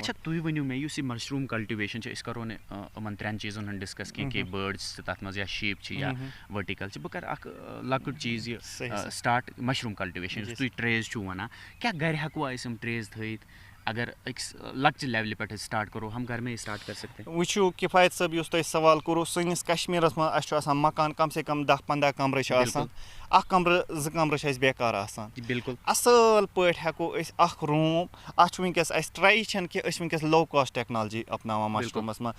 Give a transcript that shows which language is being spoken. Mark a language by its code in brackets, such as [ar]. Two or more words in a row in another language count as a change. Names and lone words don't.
[ks] اچھا تُہۍ ؤنِو مےٚ یُس یہِ [en] mushroom cultivation [ks] چھِ أسۍ کرو نہٕ یِمن 3 چیٖزن ہُنٛد ڈسکس کینٛہہ بٲڈٕس چھِ تتھ منٛز یا شیٖپ چھِ یا ؤرٹِکل چھِ بہٕ کرٕ اکھ لۄکُٹ چیٖز یہِ [en] start mushroom cultivation [ks] یُس تُہۍ ٹریز چھِو ونان کیٛاہ گرِ ہٮ۪کوا أسۍ یِم ٹریز تھٲیِتھ اگر ایک لکچ لیولہِ پٮ۪ٹھ سٹارٹ کرو [ur] ہم گھر میں سٹارٹ کر سکتے ہیں. [ks] وٕچھِو کِفایت صٲب یُس تۄہہِ سوال کوٚروٕ سٲنِس کشمیٖرَس منٛز اَسہِ چھُ آسان مکان [ur] کم سے کم [ks] 10-15 کمرٕ چھِ آسان اکھ کمرٕ 2 کمرٕ چھِ اَسہِ بیکار آسان. بالکل اَصٕل پٲٹھۍ ہٮ۪کو أسۍ اکھ روٗم اَتھ چھُ وٕنکیٚس اَسہِ ٹرٛاے چھَنہٕ کہِ أسۍ چھِ وٕنکیٚس [en] low cost technology [ks] اپناوان مشروٗمَس منٛز.